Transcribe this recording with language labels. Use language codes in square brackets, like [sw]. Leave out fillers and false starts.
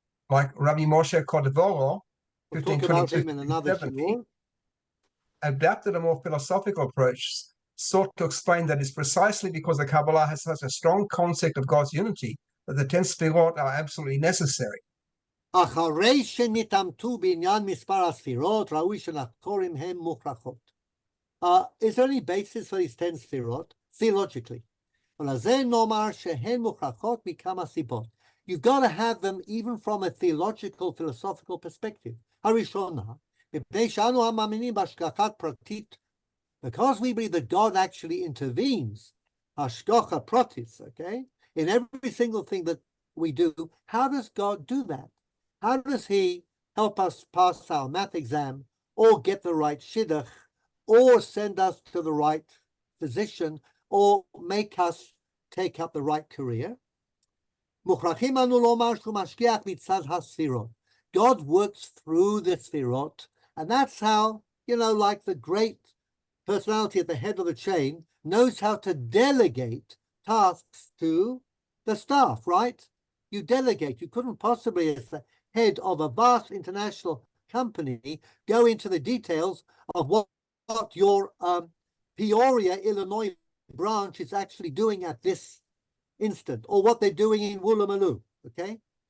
[en] Like Rabbi Moshe Cordovero, We'll talk about him in another shiur. Adapted a more philosophical approach, sought to explain that it's precisely because the Kabbalah has such a strong concept of God's unity that the 10 Sfirot are absolutely necessary. [he] אחרי שנתעמתו בעניין מספר הספירות, ראוי שנחקורם הם מוכרחות. [en] Is there any basis for these 10 ספירות? Theologically. [he] ולזה נאמר שהן מוכרחות מכמה סיבות. [en] You've got to have them even from a theological, philosophical perspective. [he] הראשונה, מפני שאנו המאמינים בהשגחת פרטית, [en] because we believe that God actually intervenes, השגחה פרטית, okay, in every single thing that we do. How does God do that? How does he help us pass our math exam, or get the right shidduch, or send us to the right physician, or make us take up the right career? [he] מוכרחים אנו לומר שהוא משגיח מצד הספירות. [en] God works through the sfirot, and that's how, like the great personality at the head of the chain knows how to delegate tasks to the staff, right? You delegate. You couldn't possibly, as the head of a vast international company, go into the details of what your Peoria, Illinois branch is actually doing at this instant, or what they're doing in Woolloomooloo, okay?